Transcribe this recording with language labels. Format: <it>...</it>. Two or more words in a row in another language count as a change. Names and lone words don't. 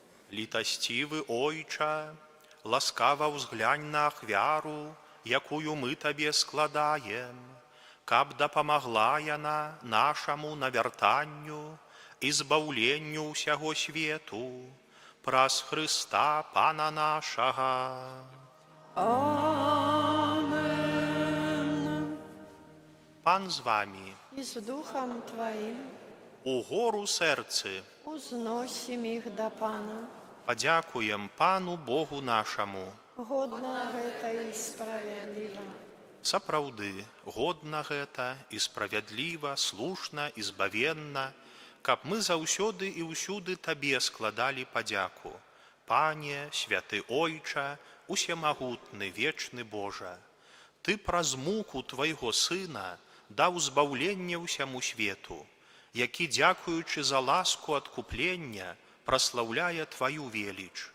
<be>Літасцівы Ойча, ласкава ўзглянь на ахвяру, якую мы табе складаем, каб дапамагла яна нашаму навяртанню і збаўленню ўсяго свету праз Хрыста Пана нашага. Amen. Пан з вами,</be> <ru>И с Духом Твоим</ru> <be>у гору сэрцы,</be> <ru>узносим их до Пана.</ru> <be>падзякуем Пану Богу нашаму.</be> <ru>Годно это и справедливо.</ru> <be>Сапраўды, годна гэта і справядліва, слушна і збавенна, каб мы заўсёды і ўсюды табе складалі падзяку. Пане, святы Ойча, усемагутны, вечны Божа, ты праз муку твайго Сына даў збаўленне ўсяму свету, які, дзякуючы за ласку адкуплення, праслаўляе тваю веліч.</be>